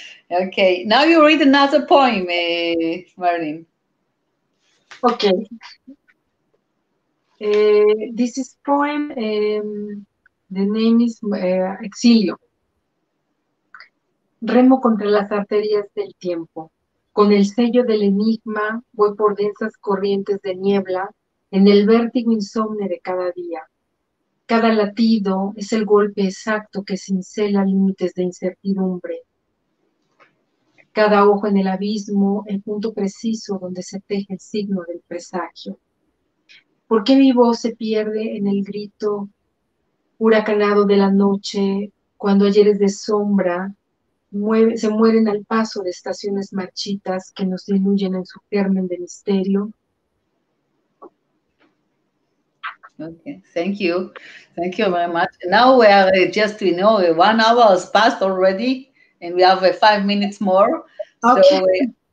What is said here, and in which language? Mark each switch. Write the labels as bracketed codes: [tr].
[en] Okay, now you read another poem, Marlene. Okay. This is poem, the name is Exilio. [es] Remo contra las arterias del tiempo. Con el sello del enigma voy por densas corrientes de niebla en el vértigo insomne de cada día. Cada latido es el golpe exacto que cincela límites de incertidumbre. Cada ojo en el abismo, el punto preciso donde se teje el signo del presagio. ¿Por qué mi voz se pierde en el grito huracanado de la noche cuando ayeres de sombra se mueren al paso de estaciones marchitas que nos diluyen en su germen de misterio? [en] Okay, thank you very much. Now we are just 1 hour has passed already, and we have 5 minutes more. Okay.